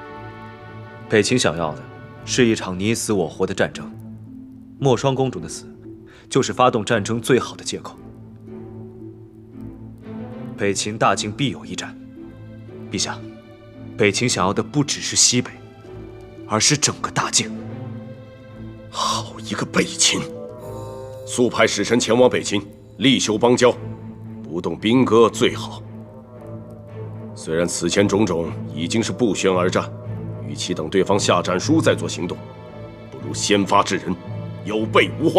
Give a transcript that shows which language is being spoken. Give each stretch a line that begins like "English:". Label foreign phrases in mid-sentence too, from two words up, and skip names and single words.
Chinese: 北秦想要的是一場你死我活的戰爭。莫霜公主的死， 就是發動戰爭最好的借口。北秦大境必有一戰，陛下，北秦想要的不只是西北，而是整個大境。好一個北秦！速派使臣前往北秦，力修邦交，不動兵戈最好。雖然此前種種已經是不宣而戰，與其等對方下戰書再做行動，不如先發制人，有備無患。